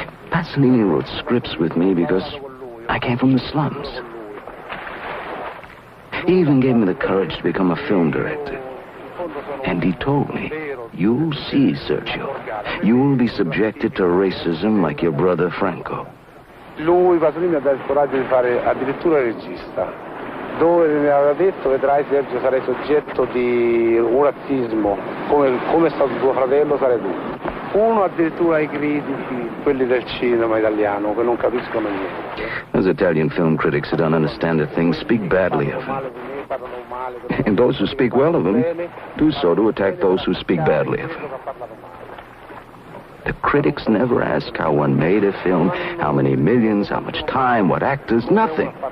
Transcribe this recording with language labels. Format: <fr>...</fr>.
<en>Pasolini wrote scripts with me because I came from the slums. He even gave me the courage to become a film director. And he told me, you'll see, Sergio, you will be subjected to racism like your brother Franco.</en> <it>Lui, Pasolini, ha dato il coraggio di fare addirittura il regista. Dove mi aveva detto, vedrai Sergio, sarai soggetto di un razzismo, come è stato tuo fratello, sarai tu. Uno addirittura ai critici, quelli del cinema italiano, che non capiscono niente.</it> <en>Those Italian film critics who don't understand a thing speak badly of him. And those who speak well of him do so to attack those who speak badly of him. The critics never ask how one made a film, how many millions, how much time, what actors, nothing.</en>